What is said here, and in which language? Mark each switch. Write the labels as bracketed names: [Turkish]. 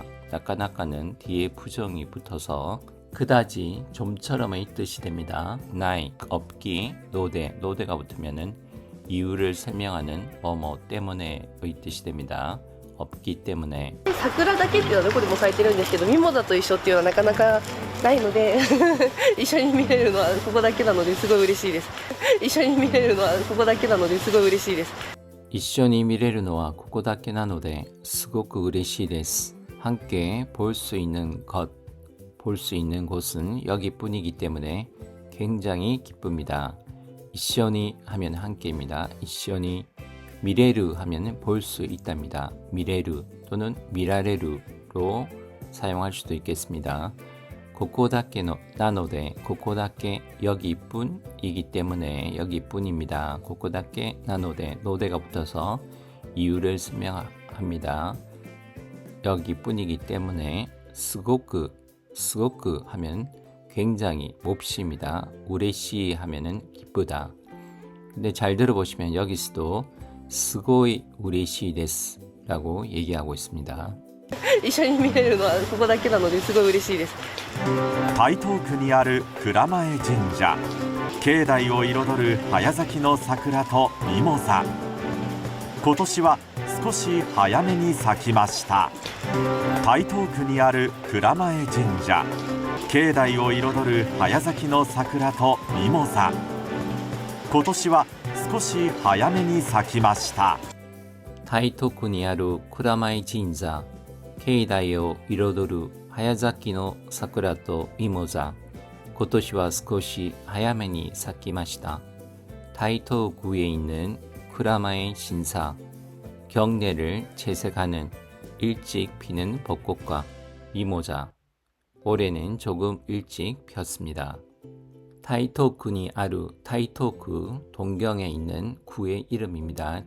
[Korean] 나까나까는 뒤에 부정이 붙어서 그다지 좀처럼의 뜻이 됩니다. 나이, 없기, 노대가 붙으면은 이유를 설명하는 뭐뭐 때문에의 뜻이 됩니다. 없기 때문에. [Japanese] 桜だけっていうのはどこでも咲いてるんですけど、ミモザと一緒っていうのはなかなかないので一緒に見れるのはここだけなのですごい嬉しいです。一緒に見れるのはここだけなのですごい嬉しいです。一緒に見れるのはここだけなのですごく嬉しいです. [Korean] 함께 볼 수 있는 것, 볼 수 있는 곳은 여기뿐이기 때문에 굉장히 기쁩니다. 이쇼니 하면 함께입니다. 이쇼니 미레르 하면 볼 수 있답니다. 미레르 또는 미라레르로 사용할 수도 있겠습니다. [Japanese] 고코다케 나노데, [Korean] 고코다케 여기뿐이기 때문에 여기뿐입니다. [Japanese] 고코다케 나노데, [Korean] 노데가 붙어서 이유를 설명합니다. 여기뿐이기 때문에 스고크 하면 굉장히 몹시입니다. 우레시 하면은 기쁘다. 근데 잘 들어보시면 여기서도 [Japanese] 스고이 우레시 데스 [Korean] 라고 얘기하고 있습니다. [Japanese] 一緒に見れるのはここだけなのですごい嬉しいです。台東区にある蔵前神社、境内を彩る早咲きの桜とミモザ。今年は少し早めに咲きました。台東区にある蔵前神社、境内を彩る早咲きの桜とミモザ。今年は少し早めに咲きました。台東区にある蔵前神社、境内を彩る早咲きの桜とミモザ。今年は少し早めに咲きました。 [Korean] 타이토구에 있는 쿠라마의 신사, 경내를 채색하는 일찍 피는 벚꽃과 미모자. 올해는 조금 일찍 폈습니다. [Japanese] 타이토쿠니 아루, [Korean] 타이토쿠, 동경에 있는 구의 이름입니다.